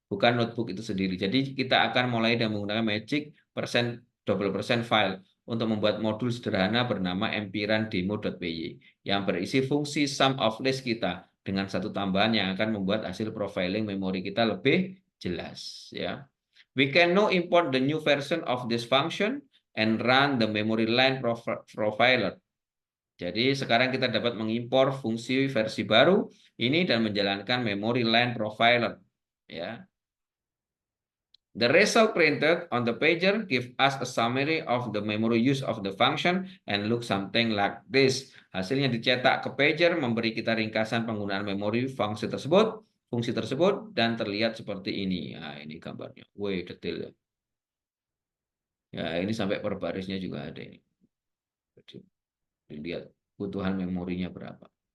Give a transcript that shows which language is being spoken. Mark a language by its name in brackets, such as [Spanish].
[Indonesian] bukan notebook itu sendiri. Jadi kita akan mulai dengan menggunakan magic double percent file untuk membuat modul sederhana bernama mprun-demo.py yang berisi fungsi sum of list kita dengan satu tambahan yang akan membuat hasil profiling memori kita lebih jelas, ya. [English] We can now import the new version of this function and run the memory line profiler. [Indonesian] Jadi sekarang kita dapat mengimpor fungsi versi baru ini dan menjalankan memory line profiler, ya. [English] The result printed on the pager give us a summary of the memory use of the function and look something like this. [Indonesian] Hasilnya dicetak ke pager memberi kita ringkasan penggunaan memori fungsi tersebut dan terlihat seperti ini. Nah, ini gambarnya. Wih, detail ya. Ya, ini sampai per barisnya juga ada ini. Jadi, dilihat kebutuhan memorinya berapa.